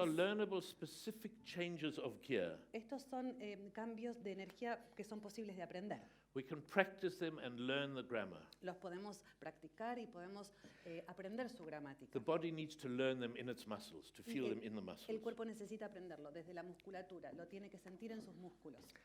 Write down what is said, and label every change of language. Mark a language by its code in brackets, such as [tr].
[en] are learnable specific changes of gear. [es] Estos son cambios de energía que son posibles de aprender. [en] We can practice them and learn the grammar. [es] Los podemos practicar y podemos aprender su gramática. [en] The body needs to learn them in its muscles, to [es] Y [en] feel [es] el- [en] them in the muscles. [es] El cuerpo necesita aprenderlo desde la musculatura, lo tiene que sentir en sus músculos.